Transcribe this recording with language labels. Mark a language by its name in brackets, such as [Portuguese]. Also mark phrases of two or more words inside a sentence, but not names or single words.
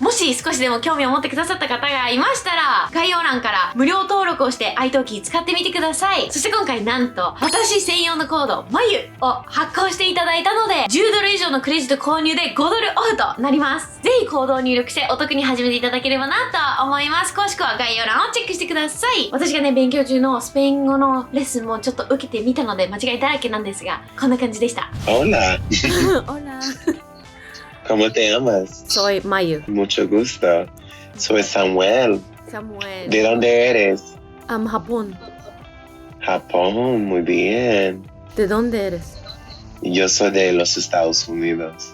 [Japanese] もし少しでも興味を持ってくださった方がいましたら、概要欄から無料登録をしてitalki使ってみてください。そして今回なんと私専用のコードMayuを発行していただいたので、10ドル以上のクレジット購入で5ドルオフとなります。ぜひコードを入力してお得に始めていただければなと思います。詳しくは概要欄をチェックしてください。私がね、勉強中のスペイン語のレッスンもちょっと受けてみたので間違いだらけなんですが、こんな感じでした。 [Spanish] Hola, Hola. ¿cómo te llamas? Soy Mayu. Mucho gusto. Soy Samuel. Samuel. ¿De dónde eres? Japón. Japón, muy bien. ¿De dónde eres? Yo soy de los Estados Unidos.